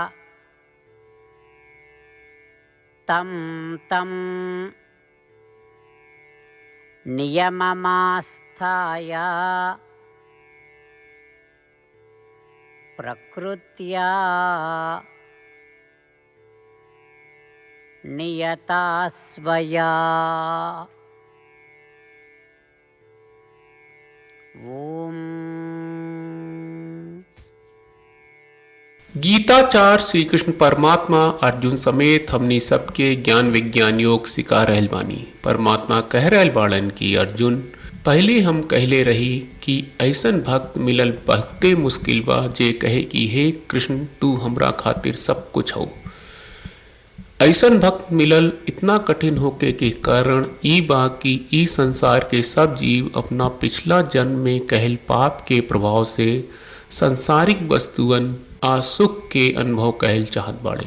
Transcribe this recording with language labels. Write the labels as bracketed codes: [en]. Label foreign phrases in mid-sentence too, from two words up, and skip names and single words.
[sa] तं तं नियममास्थाय प्रकृत्या नियता स्वया। ओम। [bho] गीताचार श्री कृष्ण परमात्मा अर्जुन समेत हमनी सबके ज्ञान विज्ञान योग सिखा रहल बानी। परमात्मा कह रहल बाड़न कि अर्जुन, पहले हम कहले रही कि ऐसन भक्त मिलल बहुते मुश्किल बा जे कहे कि हे कृष्ण तू हमरा खातिर सब कुछ हो। ऐसन भक्त मिलल इतना कठिन होके के कारण ई बा कि ई संसार के सब जीव अपना पिछला जन्म में कहल पाप के प्रभाव से संसारिक वस्तुअन आसुख के अनुभव कहल चाहत बाड़े।